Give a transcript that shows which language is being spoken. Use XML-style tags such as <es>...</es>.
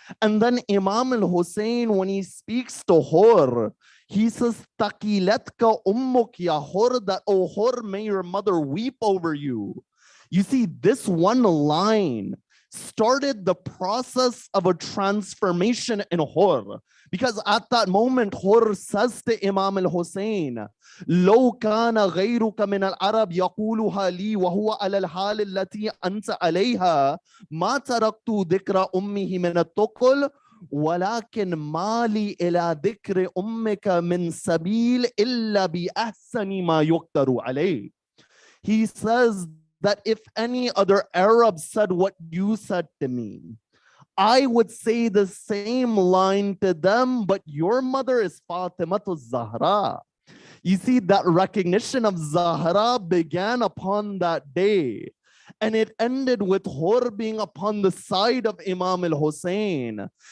<en>And then Imam al-Hussein, when he speaks to Hur, he says,</en> <ar>Taqilatka ummuk ya Hur,</ar> <en>that, oh Hur, may your mother weep over you. You see, this one line started the process of a transformation in Hur. Because at that moment, Hur says to Imam al-Hussein,</en> <ar>لو كان غيرك من العرب يقولها لي وهو على الحال التي أنت عليها ما تركت ذكر أمه من الثقل ولكن ما لي إلى ذكر أمك من سبيل إلا بأحسن ما يقدر عليه.</ar> <en>He says that if any other Arab said what you said to me, I would say the same line to them, but your mother is Fatimatu Zahra. You see, that recognition of Zahra began upon that day, and it ended with Hur being upon the side of Imam al-Hussein.</en>